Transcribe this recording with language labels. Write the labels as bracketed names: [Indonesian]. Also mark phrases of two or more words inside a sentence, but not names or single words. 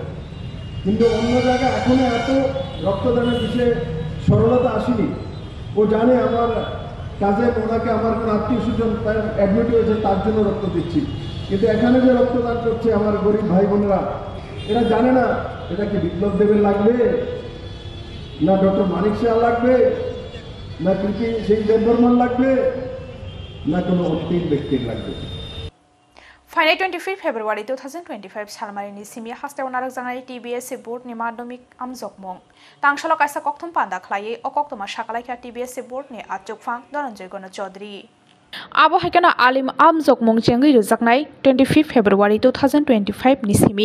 [Bangla] কিন্তু অন্য জায়গায় এখনো এত রক্তদানের বিষয়ে সরলতা আসেনি ও জানে আমার কাজে ওনাকে আমার কোনো আত্মীয় স্বজন অ্যাডমিট হয়েছে তার জন্য রক্ত দিচ্ছি, কিন্তু এখানে যে রক্তদান করছে আমার গরিব ভাই বোনেরা, এরা জানে না এটা কি বিপ্লব দেবের লাগবে, না ডক্টর মানিক শাহ লাগবে, না কৃতি সিং দেববর্মন লাগবে, না কোনো অন্তিম ব্যক্তির লাগবে। [Kok Borok] Final 25 February 2025 Salmarini Simia Hasta Narak Zangai TBS Board ni Maddomik Amjokmong. Tangshalo kaisa kokthum panda khlai o koktoma shakalai TBS Board ni Achokphang Dhananjay Gona Chaudhary. Abo haikana alim amjokmong chengi rujaknai 25 February 2025 ni simi.